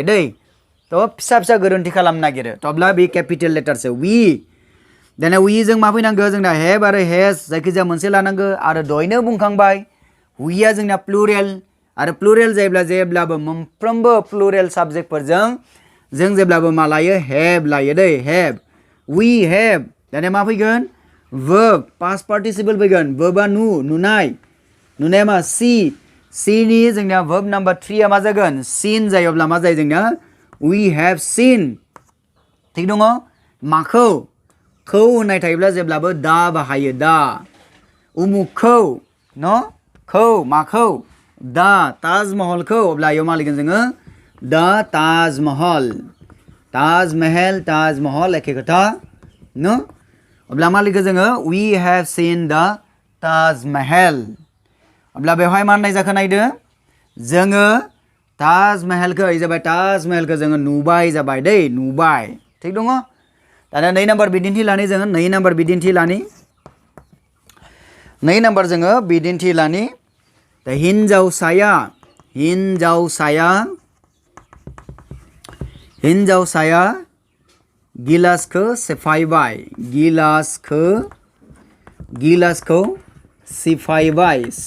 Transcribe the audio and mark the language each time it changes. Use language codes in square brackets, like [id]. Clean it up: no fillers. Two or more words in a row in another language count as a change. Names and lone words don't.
[brx] दै तो फिसा गोरोन्थि खालामनो नागिरो अब्ला बे केपिटेल लेटारसो we दाना we जों मा फैनांगौ जोंना have आरो has जायखिजाया मोनसे लानांगौ आरो दहायनो बुंखांबाय weआ जोंना प्लुरेल आरो प्लुरेल जायोब्ला जेब्लाबो मोनफ्रोमबो प्लुरेल साबजेक्टफोरजों जों जेब्लाबो मा लायो have लायो दै [en] have we have [brx] दाना मा फैगोन [en] verb past participle [brx] फैगोन verbआ नुनाया मा see नि जोंना [en] verb number 3 [brx] आ मा जागोन seen जायोब्ला मा जायो जोंना [en] we have seen [brx] थिग दङ माखौ खौ होननाय थायोब्ला जेब्लाबो दा बाहायो दा उमुखखौ न खौ माखौ दा ताजमहलखौ अब्ला इयाव मा लिरगोन जोङो दा ताजमहल एखे खोथा न अब्ला मा लिखो जोङो [en] we have seen the Taj [brx] Mahal अब्ला बेवहाय मा होननाय जाखो नायदो जोङो ताज महलखौ जाबाय ताज महलखौ जोङो नुबाय जाबाय दै नुबाय थिग दङ दाना 2 नाम्बार बिदिन्थि लानि जोङो 2 नाम्बार बिदिन्थि लानि 2 नाम्बार जोङो बिदिन्थि लानि दा हिनजावसाया गिलासखौ सेफायबाय गिलासखौ सिफायबाय